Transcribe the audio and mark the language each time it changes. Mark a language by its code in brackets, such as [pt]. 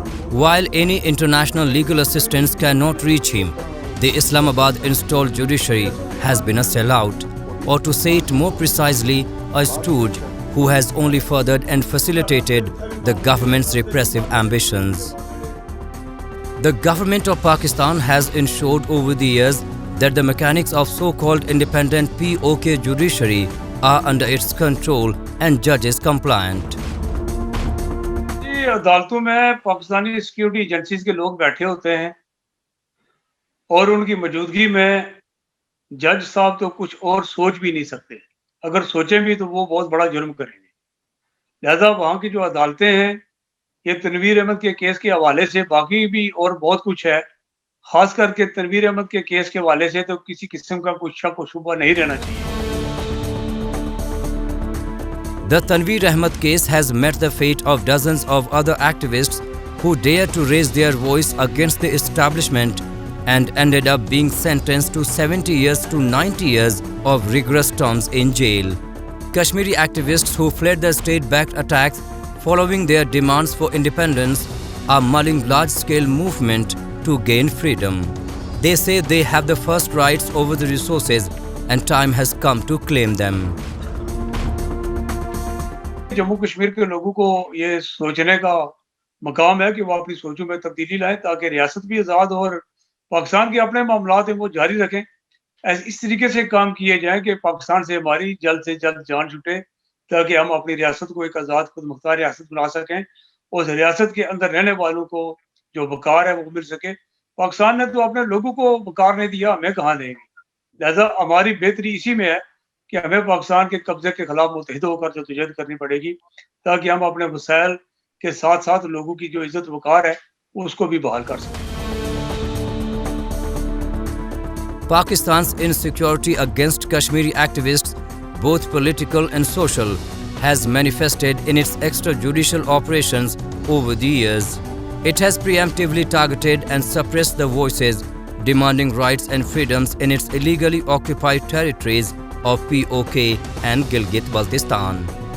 [en] While any international legal assistance cannot reach him, the Islamabad-installed judiciary has been a sellout, or to say it more precisely, a stooge who has only furthered and facilitated the government's repressive ambitions. The government of Pakistan has ensured over the years that the mechanics of so-called independent POK judiciary are under its control and judges compliant. [hi] अदालतों में Pakistani security agencies के लोग बैठे होते हैं और उनकी मौजूदगी में जज साहब तो कुछ और सोच भी नहीं सकते। अगर सोचें भी तो वो बहुत बड़ा जुर्म करेंगे। लिहाजा वहाँ की जो अदालतें हैं, ये तनवीर अहमद के केस के हवाले से, बाकी भी और बहुत कुछ है, खास करके तनवीर अहमद के केस के हवाले से तो किसी किस्म का कुछ शक और शुबा नहीं रहना चाहिए। [en] The Tanveer Ahmed case has met the fate of dozens of other activists who dared to raise their voice against the establishment and ended up being sentenced to 70 years to 90 years of rigorous terms in jail. Kashmiri activists who fled the state-backed attacks following their demands for independence are mulling large-scale movement to gain freedom. They say they have the first rights over the resources and time has come to claim them. [hi] Jammu Kashmir के लोगों को ये सोचने का मकाम है कि वो अपनी सोचों में तब्दीली लाएं ताकि रियासत भी आज़ाद हो और पाकिस्तान के अपने मामलात हैं वो जारी रखें। इस तरीके से काम किए जाएं कि पाकिस्तान से हमारी जल्द से जल्द जान छूटे ताकि हम अपनी रियासत को एक आज़ाद खुद मुख्तार रियासत बना सकें और रियासत के अंदर रहने वालों को जो वक़ार है वो मिल सके। पाकिस्तान ने तो अपने लोगों को वक़ार नहीं दिया, हमें कहाँ देंगे। लिहाजा हमारी बेहतरी इसी में है कि हमें पाकिस्तान के कब्जे के खिलाफ मुत्तहिद होकर जदोजहद करनी पड़ेगी ताकि हम अपने मसाइल के साथ साथ लोगों की जो इज्जत वक़ार है उसको भी बहाल कर सकें। [en] Pakistan's insecurity against Kashmiri activists, both political and social, has manifested in its extrajudicial operations over the years. It has preemptively targeted and suppressed the voices demanding rights and freedoms in its illegally occupied territories of POK and Gilgit-Baltistan.